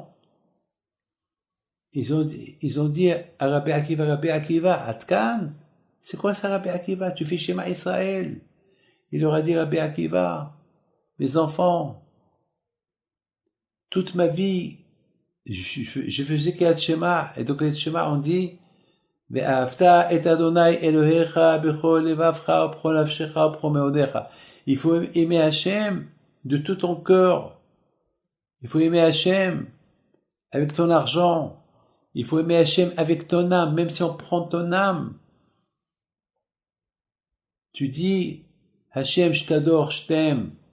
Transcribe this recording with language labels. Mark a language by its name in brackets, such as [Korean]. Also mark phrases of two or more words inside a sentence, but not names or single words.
[French] Ils ont dit à Rabbi Akiva, Atkan, c'est quoi ça Rabbi Akiva? Tu fais [Hebrew] שמע ישראל. [French] Il leur a dit Rabbi Akiva, mes enfants, toute ma vie, je faisais [Hebrew] קריאת שמע, [French] et donc [Hebrew] קריאת שמע [French] on dit, [Hebrew] ואהבת את ה' אלהיך בכל לבבך ובכל נפשך ובכל מאודך. [French] Il faut aimer Hachem de tout ton cœur. Il faut aimer Hachem avec ton argent. Il faut aimer Hachem avec ton âme, même si on prend ton âme. Tu dis, Hachem, je t'adore, je t'aime.